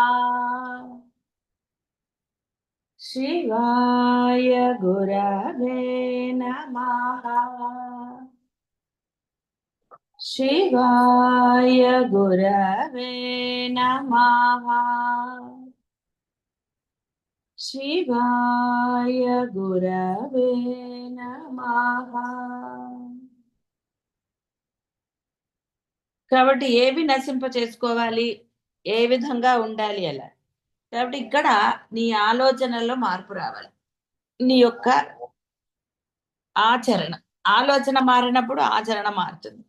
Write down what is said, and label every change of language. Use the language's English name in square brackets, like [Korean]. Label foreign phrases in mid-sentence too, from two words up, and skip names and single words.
[Sanskrit] शिवाय गुरवे नमः। शिवाय गुरवे नमः। शिवाय गुरवे नमः। [Telugu] కాబట్టి ఏవి నశింప చేసుకోవాలి, ఏ విధంగా ఉండాలి అలా. కాబట్టి ఇక్కడ నీ ఆలోచనలో మార్పు రావాలి. నీ యొక్క ఆచరణ ఆలోచన మారినప్పుడు ఆచరణ మారుతుంది.